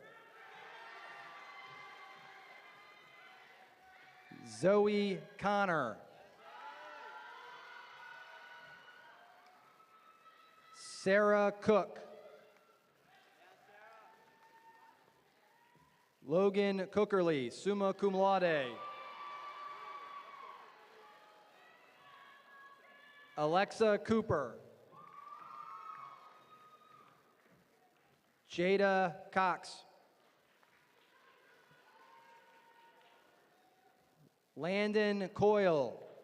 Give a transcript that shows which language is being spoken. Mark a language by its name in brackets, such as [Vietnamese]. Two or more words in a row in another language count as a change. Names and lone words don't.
[English] Zoe Connor. Sarah Cook. Logan Cookerly, [Latin] summa cum laude. [English] Alexa Cooper. Jada Cox. Landon Coyle.